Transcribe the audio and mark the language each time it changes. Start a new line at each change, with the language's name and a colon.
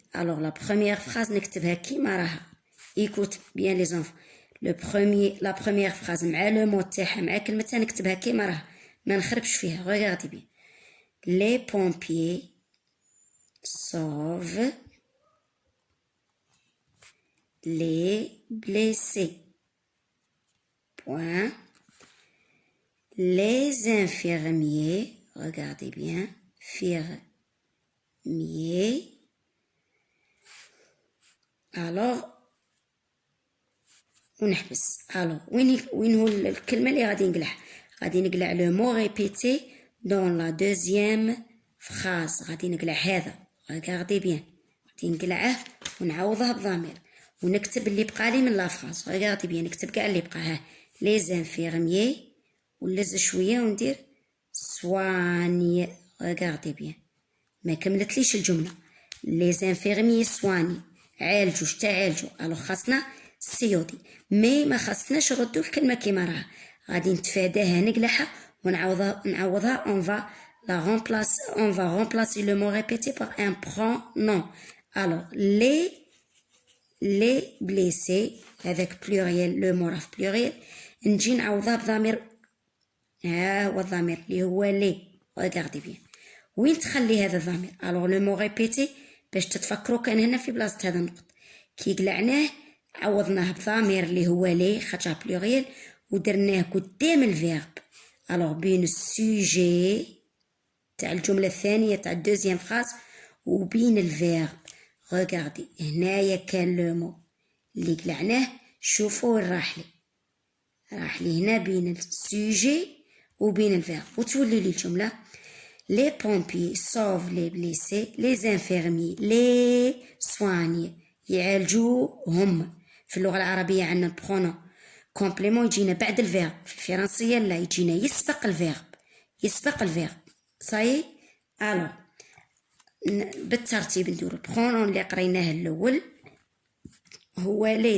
French: Alors, la première phrase
Arabic: نكتبها كيما راها.
French: Écoute bien les enfants.
Arabic: La première phrase مع le mot تاعها مع كلمتها نكتبها كيما راها. ما نخربش فيها.
French: Regardez bien. Les pompiers sauvent les blessés. Point. Les infirmiers, regardez bien, infirmiers.
Arabic: Alors, ونحبس. Alors, وين هو الكلمة اللي غادي نقلعها؟ غادي نقلع
French: le mot répété dans la deuxième phrase.
Arabic: غادي نقلع هذا.
French: Regardez bien.
Arabic: غادي نقلعه ونعوضه بضمير. ونكتب اللي بقى لي من لا فراز.
French: Regardez bien.
Arabic: نكتب كاع اللي بقى. ها.
French: Les infirmiers.
Arabic: ونلز شوية وندير soignent.
French: Regardez bien.
Arabic: ما كملتليش الجملة.
French: Les infirmiers soignent.
Arabic: عالجوا. تعالجوا. Alors خاصنا سيودي. ما خاصناش ردوا الكلمة كيما راها. غادي نتفاداها نقلعها ونعوضها.
French: On va remplacer le mot répété par un pronom. Alors, les blessés, avec pluriel, le mot raf pluriel,
Arabic: نجي نعوضها بضمير. هو الضمير اللي هو لي.
French: Regardez bien.
Arabic: وين تخلي هذا الضمير؟
French: Alors, le mot répété,
Arabic: باش تتفكروا كان هنا في بلاصة هذا النقط. كي قلعناه عوضناه بضمير اللي هو لي خاطر بلوريال ودرناه قدام الفيرب. Alors, بين السوجي تاع الجملة الثانية تاع الدوزيام فراز وبين الفيرب. Regardez. هنايا كان لو مو اللي قلعناه. شوفوا وين راح لي هنا بين السوجي وبين الفيرب. وتولي لي الجملة.
French: Les pompiers sauvent les blessés. Les infirmiers les soignent.
Arabic: يعالجوهم. في اللغة العربية عندنا البرونو كومبليمون يجينا بعد الفيرب. في الفرنسية لا، يجينا يسبق الفيرب. صاي. الو بالترتيب ندور البرونون اللي قريناه الاول هو لي.